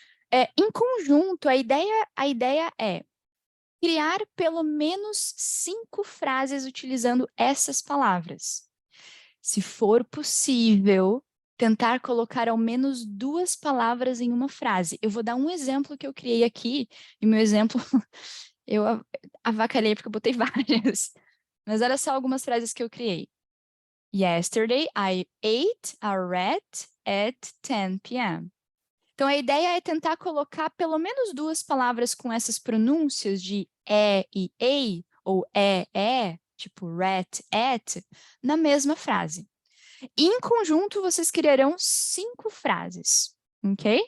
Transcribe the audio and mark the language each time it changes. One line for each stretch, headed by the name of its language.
Portuguese: Em conjunto, a ideia é criar pelo menos 5 frases utilizando essas palavras. Se for possível, tentar colocar ao menos 2 palavras em uma frase. Eu vou dar um exemplo que eu criei aqui, e meu exemplo eu avacalhei porque eu botei várias. Mas olha só algumas frases que eu criei.
English: Yesterday, I ate a rat at 10 p.m.
Portuguese: Então, a ideia é tentar colocar pelo menos 2 palavras com essas pronúncias de e ei, ou tipo rat, at, na mesma frase. E, em conjunto, vocês criarão 5 frases, ok?